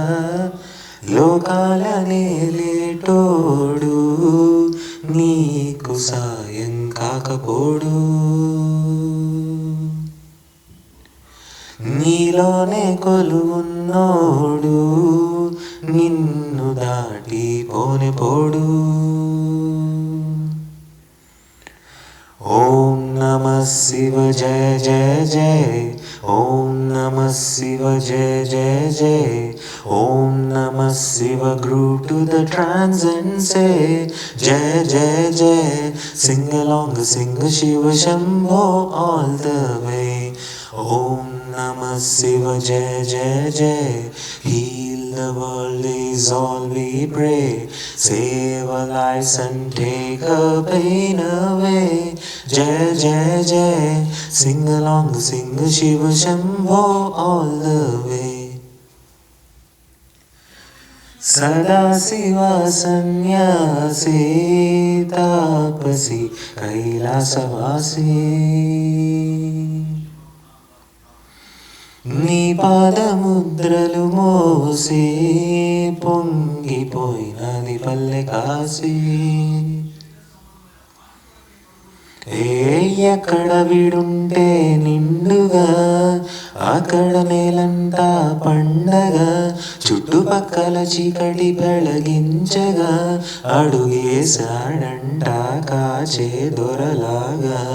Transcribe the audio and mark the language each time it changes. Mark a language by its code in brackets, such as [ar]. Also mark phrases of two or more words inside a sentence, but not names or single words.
[te] లోకాల నేలేటోడు నీకు సాయం కాకపోడు నీలోనే కొలువున్నోడు నిన్ను దాటి పోనెపోడు [sa] ఓం నమః శివ జయ జయ జయ ఓం నమః శివ జయ జయ జయ ఓం నమః శివ [en] group to the trance and say [sa] जय जय जय [en] sing along sing Shiva Shambho all the way [sa] ॐ नमः शिव जय जय जय [en] heal the world is all we pray save our lives and take our pain away [sa] जय जय जय [en] sing along sing Shiva Shambho all the way [te] సదాశివా సన్యాసీ తాపసీ కైలాసవాసీ నీ పాదముద్రలు మోసి పొంగిపోయినది పల్లె కాసి ఎక్కడ విడుంటే నిండుగా అక్కడ నేలంతా పండగ చుట్టుపక్కల చీకటి వెలిగించగా అడుగేశాడంట కాచే దొరలాగా